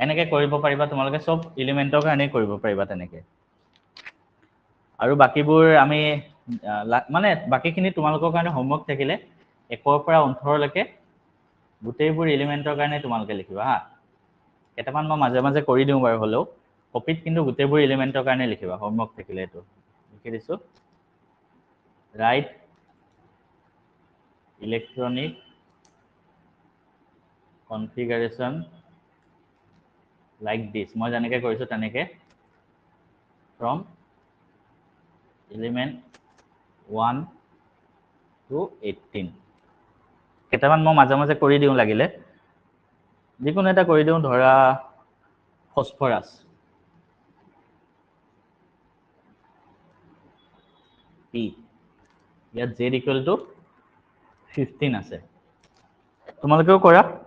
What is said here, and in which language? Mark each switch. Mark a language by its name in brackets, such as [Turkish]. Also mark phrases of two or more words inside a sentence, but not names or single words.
[Assamese] এনেকৈ কৰিব পাৰিবা তোমালোকে সব এলিমেণ্টৰ কাৰণে কৰিব পাৰিবা তেনেকৈ আৰু বাকিবোৰ আমি মানে বাকিখিনি তোমালোকৰ কাৰণে হোমৱৰ্ক থাকিলে 1 পৰা 18 লৈকে গোটেইবোৰ এলিমেণ্টৰ কাৰণে তোমালোকে লিখিবা হা কেইটামান মই মাজে মাজে কৰি দিওঁ বাৰু হলেও কপিত কিন্তু গোটেইবোৰ এলিমেণ্টৰ কাৰণে লিখিবা হোমৱৰ্ক থাকিলে এইটো লিখি দিছো [English] write electronic configuration like this [Assamese] মই জানেকে কৰিছো তেনেকে [English] from element 1 to 18 [Assamese] কেইটামান মই মাজে মাজে কৰি দিওঁ লাগিলে যিকোনো এটা কৰি দিওঁ ধৰা ফসফৰাছ p ইয়াত [English] z equal to 15 [Assamese] আছে তোমালোকেও কৰা